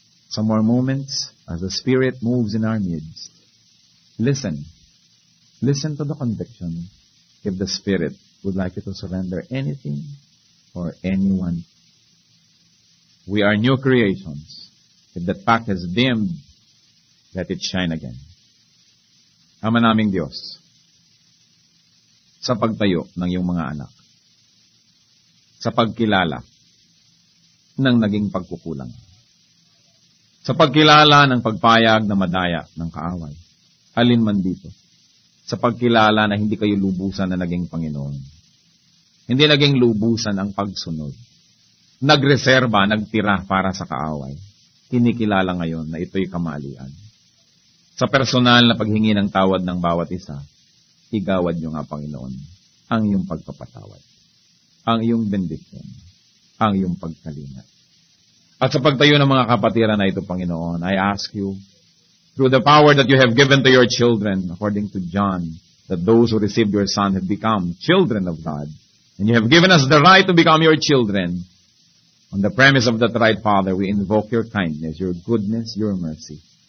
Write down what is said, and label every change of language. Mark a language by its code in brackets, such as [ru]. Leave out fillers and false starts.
[en] Some more moments as the Spirit moves in our midst. Listen. Listen to the conviction. If the Spirit would like you to surrender anything or anyone. We are new creations. If that fact has dimmed, let it shine again. [tl] Ama naming Diyos, sa pagtayo ng iyong mga anak, sa pagkilala ng naging pagkukulang, sa pagkilala ng pagpayag na madaya ng kaaway, alin man dito, sa pagkilala na hindi kayo lubusan na naging Panginoon. Hindi naging lubusan ang pagsunod. Nagreserba, nagtira para sa kaaway. Kinikilala ngayon na ito'y kamalian. Sa personal na paghingi ng tawad ng bawat isa, igawad niyo nga, Panginoon, ang iyong pagpapatawad, ang iyong bendisyon, ang iyong pagkalingat. At sa pagtayo ng mga kapatiran na ito, Panginoon, [en] I ask you, through the power that you have given to your children, according to John, that those who received your Son have become children of God. And you have given us the right to become your children. On the premise of that right, Father, we invoke your kindness, your goodness, your mercy.